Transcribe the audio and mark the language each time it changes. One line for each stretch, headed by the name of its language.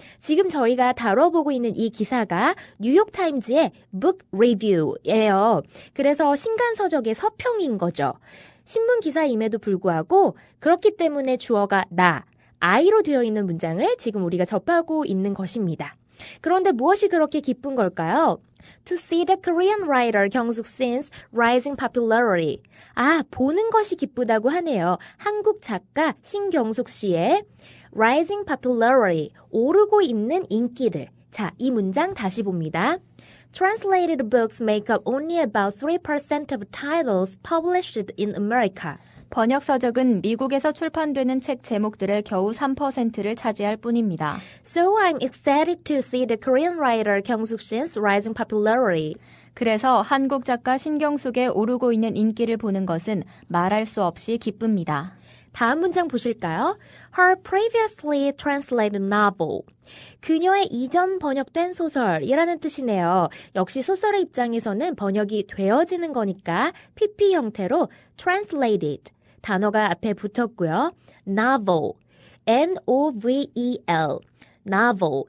Korean: 지금 저희가 다뤄보고 있는 이 기사가 뉴욕타임즈의 Book Review예요. 그래서 신간서적의 서평인 거죠. 신문 기사임에도 불구하고 그렇기 때문에 주어가 나, I로 되어 있는 문장을 지금 우리가 접하고 있는 것입니다. 그런데 무엇이 그렇게 기쁜 걸까요?
English: To see the Korean writer 경숙 Sin's rising popularity.
Korean: 보는 것이 기쁘다고 하네요. 한국 작가 신경숙 씨의
English: rising popularity,
Korean: 오르고 있는 인기를. 자, 이 문장 다시 봅니다.
English: Translated books make up only about 3% of titles published in America.
Korean: 번역서적은 미국에서 출판되는 책 제목들의 겨우 3%를 차지할 뿐입니다.
English: So I'm excited to see the Korean writer 경숙 Sin's rising popularity.
Korean: 그래서 한국 작가 신경숙의 오르고 있는 인기를 보는 것은 말할 수 없이 기쁩니다. 다음 문장 보실까요?
English: Her previously translated novel.
Korean: 그녀의 이전 번역된 소설이라는 뜻이네요. 역시 소설의 입장에서는 번역이 되어지는 거니까 PP 형태로 translated. 단어가 앞에 붙었고요. novel, N-O-V-E-L, novel.